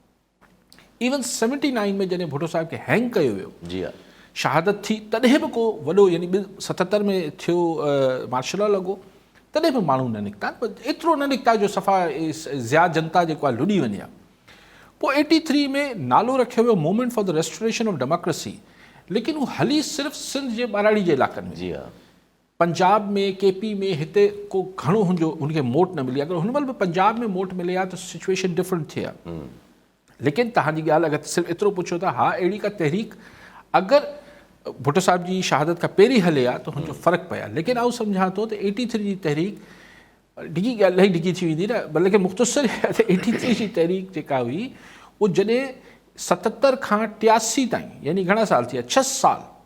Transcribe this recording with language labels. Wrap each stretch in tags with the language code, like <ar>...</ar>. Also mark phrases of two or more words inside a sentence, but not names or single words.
<sd>इवन 79 में जॾहिं भुट्टो साहब खे हैंग कयो वियो, जी हा, शहादत थी, तॾहिं बि को वॾो यानी 77 में थियो</sd> <en>martial law</en> <sd>लॻो, तॾहिं बि माण्हू न निकिता, एतिरो न निकिता जो सफ़ा ज़्यादा जनता जेको आहे लुॾी वञे। पोइ 83 में नालो रखियो वियो मूवमेंट फॉर द रेस्टोरेशन ऑफ डेमोक्रेसी, लेकिन उहो हली सिर्फ़ु सिंध जे ॿाराड़ी जे इलाइक़नि में, जी हा, पंजाब में KP में हिते को घणो हुनजो हुनखे मोट न मिली। अगरि हुन महिल बि पंजाब में मोट मिले हा त</sd> <en>situation different</en> <sd>थिए हा। लेकिन तव्हांजी ॻाल्हि अगरि सिर्फ़ु एतिरो पुछो था, हा अहिड़ी का तहरीक अगरि भुट्टो साहब जी शहादत खां पहिरीं हले हा त हुनजो फ़र्क़ु पए हा, लेकिन आउं सम्झां थो त 83 जी तहरीक डिघी ॻाल्हि इलाही डिघी थी वेंदी न, लेकिन मुख़्तसर 83 जी तहरीक जेका हुई उहो जॾहिं 77 खां 83 ताईं यानी घणा साल थी विया, 6 साल,</sd>